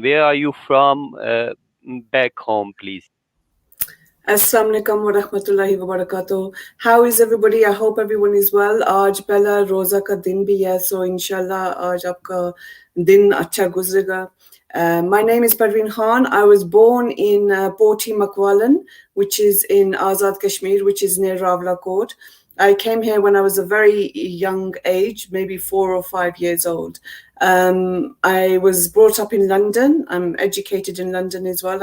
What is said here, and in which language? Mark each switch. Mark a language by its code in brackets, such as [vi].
[en] Where are you from back home, please? [ar] Assalamu alaikum wa rahmatullahi wa barakatuh. [en] How is everybody? I hope everyone is well. [hi] आज पहला रोजा का दिन भी है, so inshallah आज आपका दिन अच्छा गुजरेगा. [en] My name is Parveen Khan. I was born in Poti Makwalan, which is in Azad Kashmir, which is near Rawalakot. I came here when I was a very young age, maybe 4 or 5 years old. I was brought up in London. I'm educated in London as well.